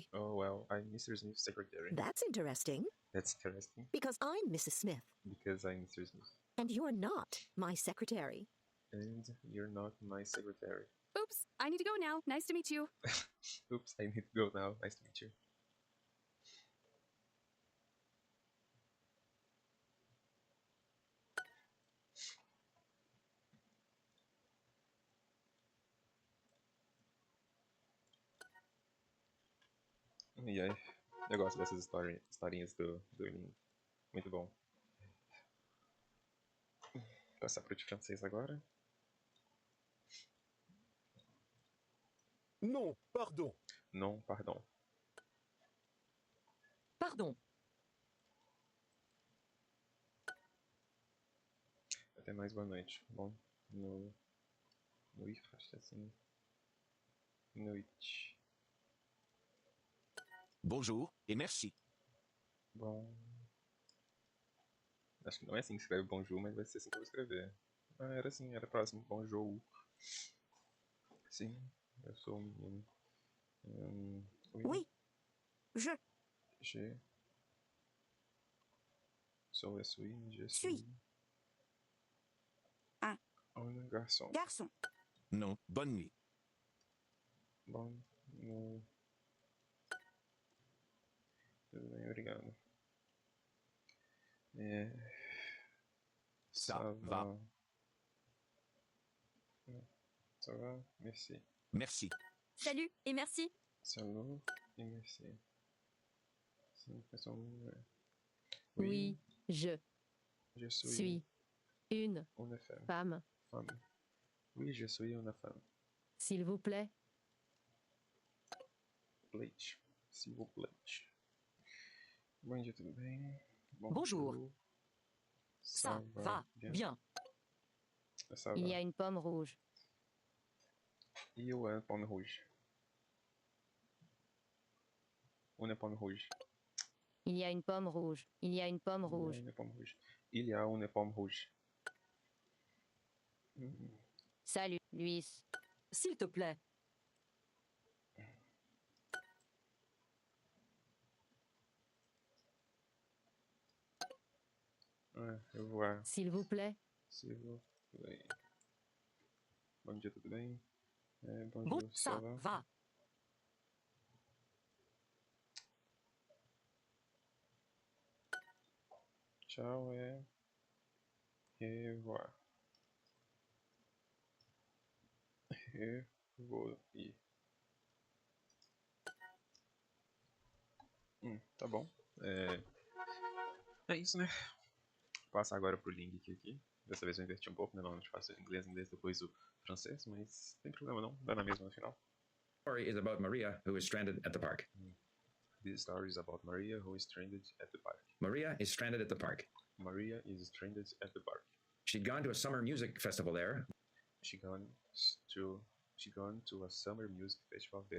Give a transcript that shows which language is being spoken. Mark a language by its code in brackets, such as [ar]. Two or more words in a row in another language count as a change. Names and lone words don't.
[en] Oh, well, I'm Mr. Smith's secretary. That's interesting, That's interesting. because I'm Mrs. Smith, Because I'm Mr. Smith. and you're not my secretary. And you're not my secretary. Oops, I need to go now. Nice to meet you. Oops, I need to go now. Nice to meet you. [pt] E aí, eu gosto dessas historinhas do Duolingo. Muito bom. Vou passar pro de francês agora. [fr] Non, pardon. Non, pardon. Pardon. [pt] Até mais, boa noite. Bom, acho que é assim. Noite. [fr] Bonjour et merci. [pt] Bom. Acho que não é assim que escreve bonjour, mas vai ser assim que eu vou escrever. Ah, era assim, era próximo. Bonjour. Sim, eu sou um menino. [fr] Oui. Je Je sou, je Suis. un garçon. garçon. Non, bonne nuit. [pt] Bom, tudo bem, obrigado. [fr] Ça va. Ça va, merci. Merci. Salut et merci. Salut et merci. C'est une façon. Oui, je je suis une femme. femme. Oui, je suis une femme. S'il vous plaît, Plate, s'il vous plaît. [pt] Bom dia, tudo bem? [fr] Bonjour. Ça va bien. Ça il y va. a une pomme rouge. [pt] E uma [fr] pomme rouge. [pt] Uma [fr] pomme rouge. Il y a une pomme rouge. Il y a une pomme rouge. Une pomme rouge. Il y a une pomme rouge. Salut, Luis. S'il te plaît. [pt] Ah, eu vou. [fr] S'il vous plaît, S'il vous plaît. [pt] Bom dia, tudo bem? [fr] Bon, Bonjour, ça va. Tchau, revoir. Revoir. [pt] Tá bom. É isso, né? Vou passar agora pro LingQ aqui. Dessa vez eu inverti um pouco, né? Normalmente faço inglês, depois o francês, mas não tem problema não, dá na mesma no final. [en] Story is about Maria, who is stranded at the park. This story is about Maria, who is stranded at the park. Maria is stranded at the park. Maria is stranded at the park. She'd gone to a summer music festival there, She gone to she gone to a summer music festival there,